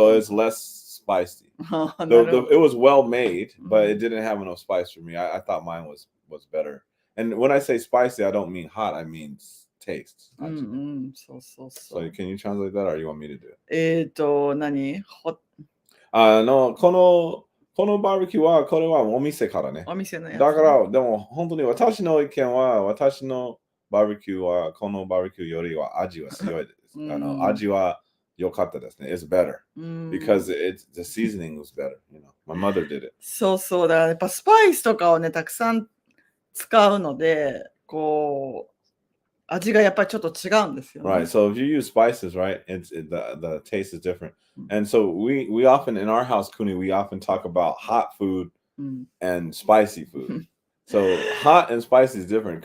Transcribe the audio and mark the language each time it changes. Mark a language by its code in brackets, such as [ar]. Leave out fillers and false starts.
[en] So it's less spicy. [ja] の。なるほ [en] It [ja] ど。 [en] was well made, but it didn't have enough spice for me. I thought mine was better. And when I say spicy, I don't mean hot. I mean taste. [ja] そうそうそ [en] So [ja] う。 [en] can you translate that, or you want me to do it? [ja] 何のこのバーベキューはこれはお店からね。お店のやつ。だからでも本当に私の意見は私のバーベキューはこのバーベキューよりは味は強いです。味は良かったですね。 [en] It's better because the seasoning was better. My mother did it. [ja] そうそうだ。やっぱスパイスとかをね、たくさん使うので、こう、味がやっぱりちょっと違うんですよ、ね。 [en] Right. So if you use spices, right, the taste is different. And so we often in our house, Kuni, we often talk about hot food and spicy food. So hot and spicy is different.